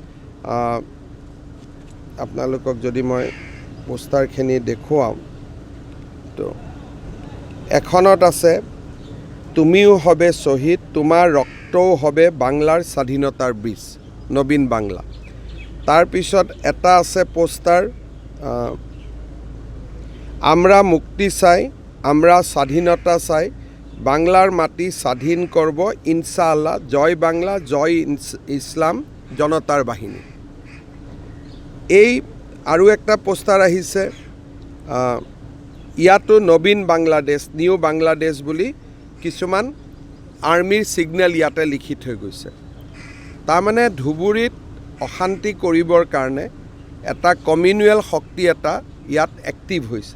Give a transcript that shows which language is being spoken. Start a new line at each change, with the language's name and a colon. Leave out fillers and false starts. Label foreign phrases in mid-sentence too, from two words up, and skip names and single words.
Assamese: আপোনালোকক যদি মই পোষ্টাৰখিনি দেখুৱাওঁ তো এখনত আছে,
Bangla: তুমিও হবে শ্বহীদ, তোমাৰ ৰক্তও হবে বাংলাৰ স্বাধীনতাৰ বীজ,
Assamese: নবীন বাংলা। তাৰপিছত এটা আছে পোষ্টাৰ,
Bangla: আমরা মুক্তি চাই, আমরা স্বাধীনতা চাই, বাংলাৰ মাটি স্বাধীন করব ইনশাআল্লাহ, জয় বাংলা, জয় ইসলাম,
Assamese: জনতাৰ বাহিনী। এই আৰু একটা পোষ্টাৰ আহিছে, ইয়াতো নবীন বাংলাদেশ, নিউ বাংলাদেশ বুলি কিছুমান আৰ্মিৰ ছিগনেল ইয়াতে লিখি থৈ গৈছে। তাৰমানে ধুবুৰীত অশান্তি কৰিবৰ কাৰণে এটা কমিউনেল শক্তি এটা ইয়াত এক্টিভ হৈছে।